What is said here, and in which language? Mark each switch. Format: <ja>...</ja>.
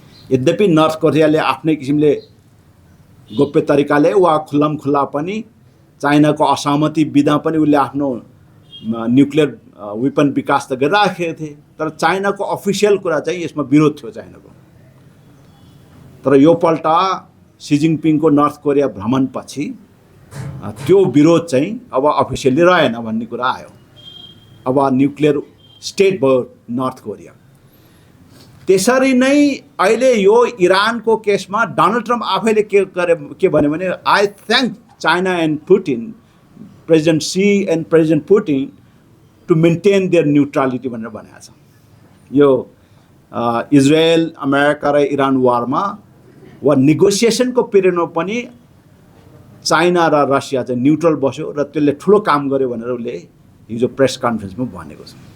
<ne>यद्यपि नर्थ कोरियाले आफ्नै किसिमले गोप्य तरिकाले वा खुल्ला पनि चाइनाको असहमति बिना पनि उसले आफ्नो न्युक्लियर वेपन विकास त गरिराखेको थिए। तर चाइनाको अफिसियल कुरा चाहिँ यसमा विरोध थियो चाइनाको। तर यो पल्ट सी जिनपिङको नर्थ कोरिया भ्रमणपछि त्यो विरोध चाहिँ अब अफिसियली रहेन भन्ने कुरा आयो। अब न्युक्लियर स्टेट भयो नर्थ कोरिया। त्यसरी नै अहिले यो इरानको केसमा डोनाल्ड ट्रम्प आफैले के भन्यो भने</ne> <en>I think China and Putin, president Xi and president Putin to maintain their neutrality</en> <ne>भनेर भनेको छ। यो इजरायल अमेरिका र इरान वारमा वा नेगोसिएसनको पिरियडमा पनि चाइना र रसिया चाहिँ न्युट्रल बस्यो र त्यसले ठुलो काम गर्यो भनेर उसले हिजो प्रेस कन्फरेन्समा भनेको छ।</ne>